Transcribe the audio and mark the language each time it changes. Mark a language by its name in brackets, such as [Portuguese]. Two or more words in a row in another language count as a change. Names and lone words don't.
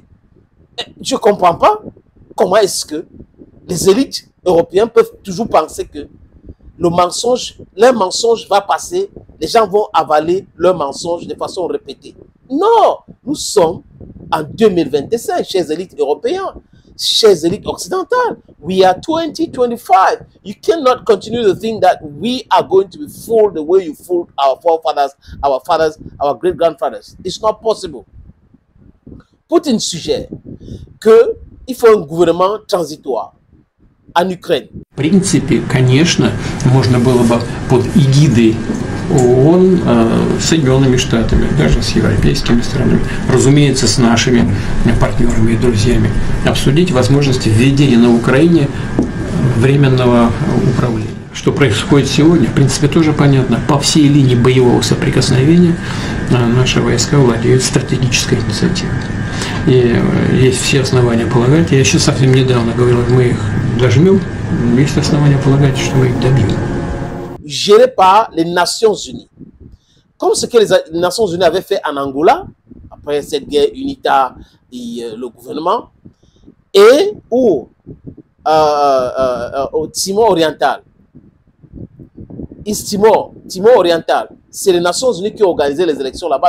[French] Je ne comprends pas comment est-ce que les élites européennes peuvent toujours penser que le mensonge, leur mensonge va passer, les gens vont avaler leur mensonge de façon répétée. Non, nous sommes en 2025, chers élites européens, chers élites occidentales. [English] We are 2025. You cannot continue to think that we are going to be fooled the way you fooled our forefathers, our fathers, our great-grandfathers. It's not possible. [French] Poutine suggère qu'il faut un gouvernement transitoire en Ukraine. [Russian] В принципе, конечно, можно было бы под эгидой ООН, с Соединенными Штатами, даже с европейскими странами, разумеется, с нашими партнерами и друзьями, обсудить возможности введения на Украине временного управления. Что происходит сегодня, в принципе, тоже понятно. По всей линии боевого соприкосновения наши войска владеют стратегической инициативой. И есть все основания полагать, я еще совсем недавно говорил, мы их дожмем, есть основания полагать, что мы их добьем. [French] Géré par les Nations Unies. Comme ce que les Nations Unies avaient fait en Angola, après cette guerre unitaire et le gouvernement, et au Timor oriental. Timor oriental, c'est les Nations Unies qui ont organisé les élections là-bas.